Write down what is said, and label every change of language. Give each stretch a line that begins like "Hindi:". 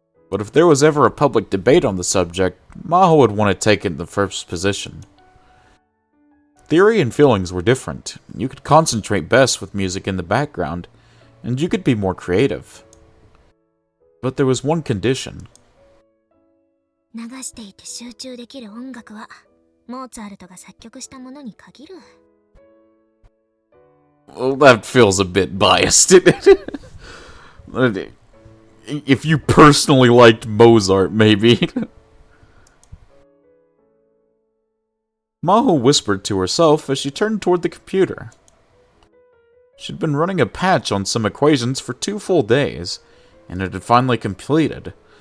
English: But if there was ever a public debate on the subject, Maho would want to take it in the first position. Theory and feelings were different. You could concentrate best with music in the background, and you could be more creative. But there was one condition.
Japanese: 流していて集中できる音楽はモーツァルトが作曲したものに限る。
English: Well, that feels a bit biased. If you personally liked Mozart, maybe. Maho whispered to herself as she turned toward the computer. She'd been running a patch on some equations for 2 full days, and it had finally completed.